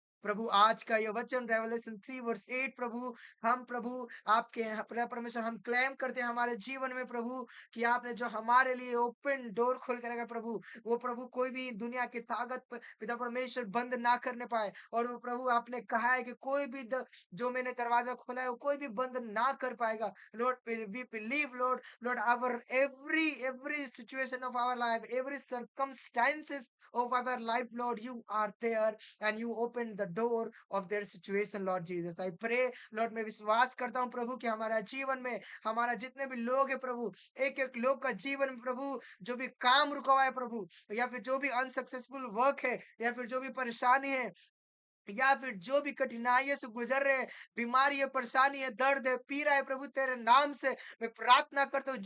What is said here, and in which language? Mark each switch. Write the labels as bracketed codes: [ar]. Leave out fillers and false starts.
[hi] प्रभु आज का ये वचन रेवलेशन 3 वर्स 8 प्रभु, हम प्रभु आपके यहाँ परमेश्वर हम क्लेम करते हैं हमारे जीवन में प्रभु कि आपने जो हमारे लिए ओपन डोर खोल के रखा है प्रभु, वो प्रभु कोई भी दुनिया की ताकत पिता परमेश्वर बंद ना करने पाए। और वो प्रभु आपने कहा है कि कोई भी जो मैंने दरवाजा खोला है वो कोई भी बंद ना कर पाएगा। [en] Lord we believe lord, lord our every situation of our life, every circumstances of our life, Lord, you are there and you open the door of their situation, Lord Jesus. I pray, Lord, [hi] मैं विश्वास करता हूँ प्रभु कि हमारा जीवन में हमारा जितने भी लोग हैं प्रभु, एक एक लोग का जीवन में प्रभु जो भी काम रुका हुआ है प्रभु, या फिर जो भी अनसक्सेसफुल वर्क है, या फिर जो भी परेशानी है, या फिर जो भी कठिनाइयों से गुजर रहे हैं, बीमारी है, परेशानी है, दर्द है, पीड़ा है, प्रभु तेरे नाम से मैं प्रार्थना करता हूँ।